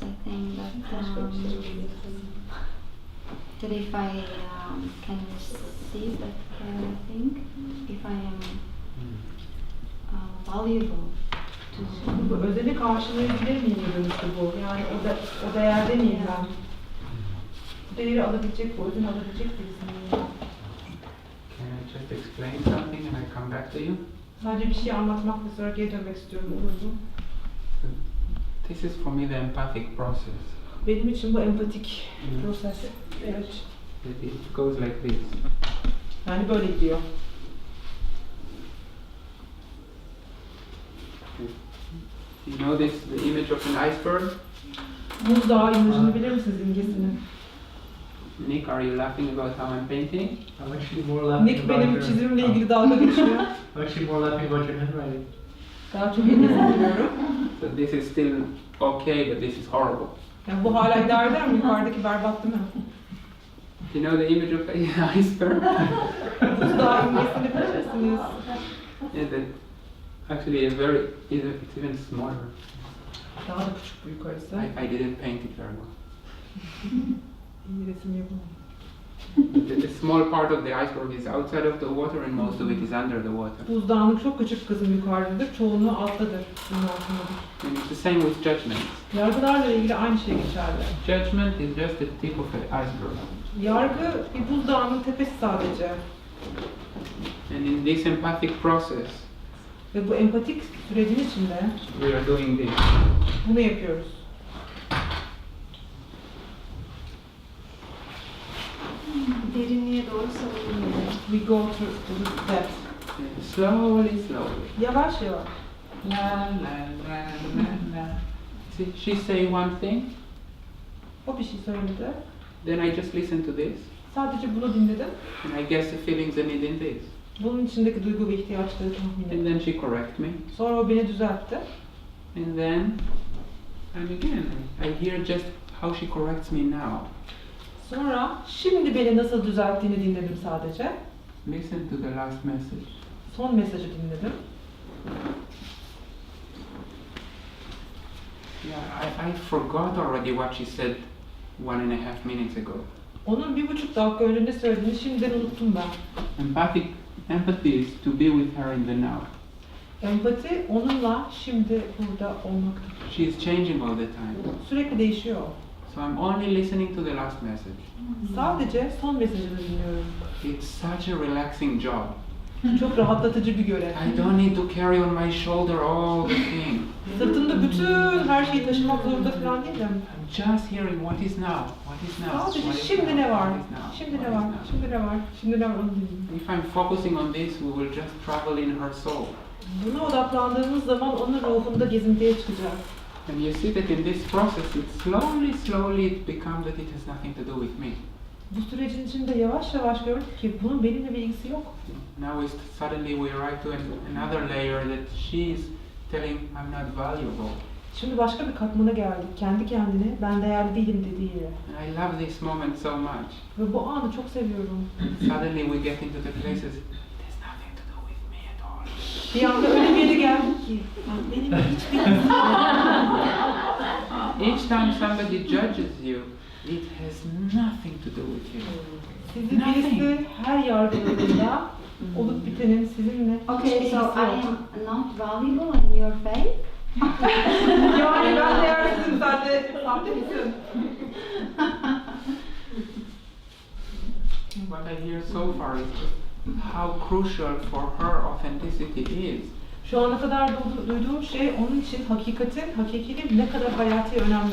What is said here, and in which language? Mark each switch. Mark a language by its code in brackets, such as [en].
[en] I think that if I can receive that care, I think if I am valuable to. [tr] Bu özeni karşılayabilir miyim dönüşü bu? Yani o değerde miyim ben? Bu değeri alabilecek, bu özeni alabilecek birisiyim. [en] Can I just explain something and I come back to you? [tr] Sadece bir şey anlatmak ve sonra geri dönmek istiyorum. Olur mu? [en] This is for me the empathic process. [tr] Benim için bu empatik proses. Evet. [en] It goes like this. [tr] Yani böyle gidiyor. [en] You know this, the image of an iceberg? [tr] Muz dağı imajını bilir misiniz imgesini? [en] Nick, are you laughing about how I'm painting? I'm actually more laughing Nick about [tr] benim [en] your... [tr] çizimimle ilgili dalga geçiyor. [en] I'm actually more laughing about your handwriting. [tr] Daha çok ilgisini duyuyorum. [en] So this is still okay, but this is horrible. [tr] Yani bu hala idare eder mi? Yukarıdaki berbat değil mi? [en] You know the image of an iceberg? [tr] Buzdağı imgesini bilirsiniz. [en] Yeah, that actually it's even smaller. [tr] Daha da küçük bu yukarısı. [en] I didn't paint it very well. [tr] İyi resim yapamam. [en] The small part of the iceberg is outside of the water and most of it is under the water. [tr] Buzdağının çok küçük kısmı yukarıdadır, çoğunluğu alttadır, suyun altındadır. [en] And it's the same with judgment. [tr] Yargılarla ilgili aynı şey geçerli. [en] Judgment is just the tip of the iceberg. [tr] Yargı bir buzdağının tepesi sadece. [en] And in this empathic process, [tr] Ve bu empatik sürecin içinde [en] we are doing this. [tr] bunu yapıyoruz. Derinliğe doğru savunuyor. [en] We go through that. Slowly, slowly. [tr] Yavaş yavaş. [en] La la la la la. See, she say one thing, [tr] O bir şey söyledi. [en] then I just listen to this, [tr] Sadece bunu dinledim. [en] and I guess the feelings and need in this. [tr] Bunun içindeki duygu ve ihtiyaçları tahmin [en] And [tr] ettim. [en] then she correct me, [tr] Sonra o beni düzeltti. [en] and then, and again, I hear just how she corrects me now. [tr] Sonra şimdi beni nasıl düzelttiğini dinledim sadece. [en] Listen to the last message. [tr] Son mesajı dinledim. [en] Yeah, I forgot already what she said 1.5 minutes ago. [tr] Onun 1,5 dakika önce ne söylediğini şimdiden unuttum ben. [en] Empathy is to be with her in the now. [tr] Empati onunla şimdi burada olmaktır. [en] She is changing all the time. [tr] Sürekli değişiyor. [en] So I'm only listening to the last message. [tr] Sadece son mesajını dinliyorum. [en] It's such a relaxing job. [tr] Çok rahatlatıcı bir görev. [en] I don't need to carry on my shoulder all the thing. [tr] Sırtımda bütün her şeyi taşımak zorunda falan değilim. [en] I'm just hearing what is now, what is now. [tr] Sadece [en] what is [tr] şimdi [en] now, [tr] ne var? [en] what is now, [tr] Şimdi [en] what [tr] ne var? [en] now. [tr] Şimdi ne var? Şimdi ne var? Onu dinliyorum. [en] If I'm focusing on this, we will just travel in her soul. [tr] Buna odaklandığımız zaman onun ruhunda gezintiye çıkacağız. [en] And you see that in this process, it slowly it becomes that it has nothing to do with me. [tr] Bu sürecin içinde yavaş yavaş gördük ki bunun benimle bir ilgisi yok. [en] Now suddenly we arrive to another layer that she's telling I'm not valuable. [tr] Şimdi başka bir katmana geldik. Kendi kendine ben değerli değilim dediği yere. [en] And I love this moment so much. [tr] Ve bu anı çok seviyorum. [en] Suddenly we get into the places, there's nothing to do with me at all. [tr] Bir anda öyle bir yere geldik ki benimle hiçbir ilgisi yok. [en] Each time somebody judges you, it has nothing to do with you. [tr] Sizi birisi her yargıladığında olup bitenin sizinle [en] Okay, [tr] hiçbir [en] so [tr] ilgisi yok. [en] am not valuable in your faith? [tr] Yani ben değersizim, sen de sahte misin? [en] What I hear so far is just how crucial for her authenticity is. [tr] Şu ana kadar duyduğum şey onun için hakikinin ne kadar hayati önemli